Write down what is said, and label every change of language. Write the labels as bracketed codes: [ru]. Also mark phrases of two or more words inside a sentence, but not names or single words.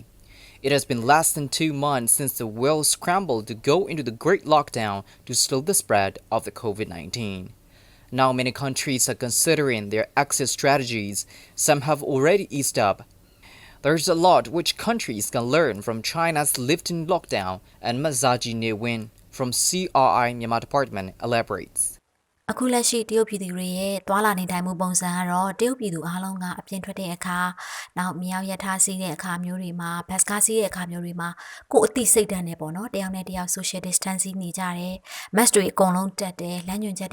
[en] It has been less than 2 months since the world scrambled to go into the Great Lockdown to slow the spread of the COVID-19. Now many countries are considering their exit strategies. Some have already eased up. There's a lot which countries can learn from China's lifting lockdown, and Mazaji Newin from CRI Myanmar Department elaborates. [my] အခုလက်ရှိတရုတ်ပြည်သူတွေရဲ့တွာလာနေထိုင်မှုပုံစံကတော့တရုတ်ပြည်သူအားလုံးကအပြင်ထွက်တဲ့အခါနောက်မြောက်ရထားစီးတဲ့အခါမျိုးတွေမှာဘတ်စကားစီးတဲ့အခါမျိုးတွေမှာကိုယ်အသိစိတ်ဓာတ်နဲ့ပေါ့နော်တယောက်နဲ့တယောက် [en] social distancing [my] နေကြတယ် mask တွေအကုန်လုံးတက်တယ်လမ်းညွှန်ချက်